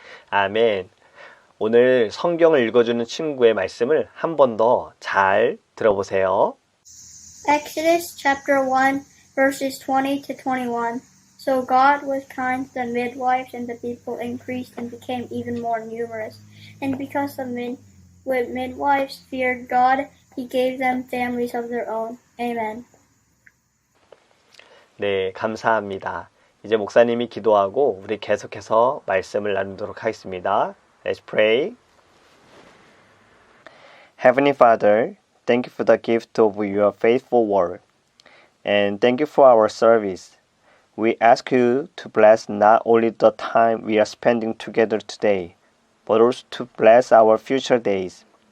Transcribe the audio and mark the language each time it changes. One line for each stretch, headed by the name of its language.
Korean: 아멘. 오늘 성경을 읽어주는 친구의 말씀을 한 번 더 잘 들어보세요.
English: Exodus chapter 1, verses 20 to 21. So God was kind to the midwives, and the people increased and became even more numerous. And because the midwives feared God, He gave them families of their own. Amen.
Korean: 네, 감사합니다. 이제 목사님이 기도하고 우리 계속해서 말씀을 나누도록 하겠습니다.
English: Let's pray. Heavenly Father, thank you for the gift of your faithful word, and thank you for our service. We ask you to bless not only the time we are spending together today, but also to bless our future days.